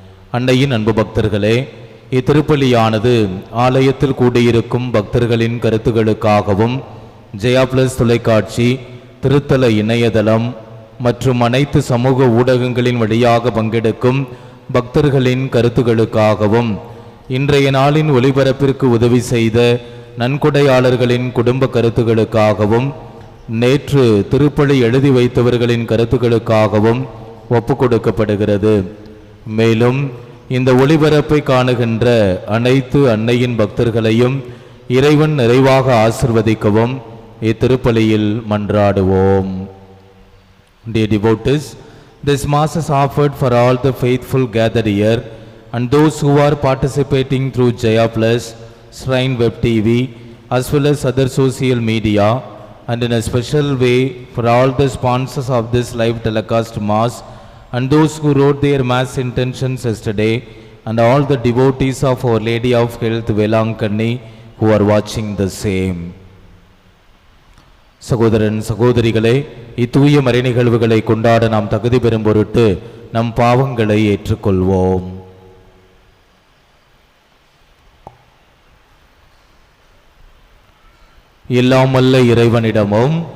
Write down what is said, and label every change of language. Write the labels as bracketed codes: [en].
[ta] அன்னையின் அன்பு பக்தர்களே, இத்திருப்பலியானது ஆலயத்தில் கூடியிருக்கும் பக்தர்களின் கருத்துகளுக்காகவும் ஜெயா பிளஸ் தொலைக்காட்சி, திருத்தல இணையதளம் மற்றும் அனைத்து சமூக ஊடகங்களின் வழியாக பங்கெடுக்கும் பக்தர்களின் கருத்துகளுக்காகவும் இன்றைய நாளின் ஒளிபரப்பிற்கு உதவி செய்த நன்கொடையாளர்களின் குடும்ப கருத்துகளுக்காகவும் நேற்று திருப்பலி எழுதி வைத்தவர்களின் கருத்துக்களுக்காகவும் ஒப்பு கொடுக்கப்படுகிறது. மேலும் இந்த ஒளிபரப்பை காணுகின்ற அனைத்து அன்னையின் பக்தர்களையும் இறைவன் நிறைவாக ஆசிர்வதிக்கவும் இத்திருப்பலியில் மன்றாடுவோம். [en] Dear devotees, this mass is offered for all the faithful gathered here and those who are participating through Jaya Plus, Shrine Web TV, as well as other social media, and in a special way for all the sponsors of this live telecast mass and those who wrote their mass intentions yesterday, and all the devotees of Our Lady of Health Velankanni who are watching the same. [ta] சகோதரன் சகோதரிகளே, இத்தூய மறை நிகழ்வுகளை கொண்டாட நாம் தகுதி பெறும் பொருட்டு நம் பாவங்களை ஏற்றுக்கொள்வோம். எல்லாம் வல்ல இறைவனிடமும்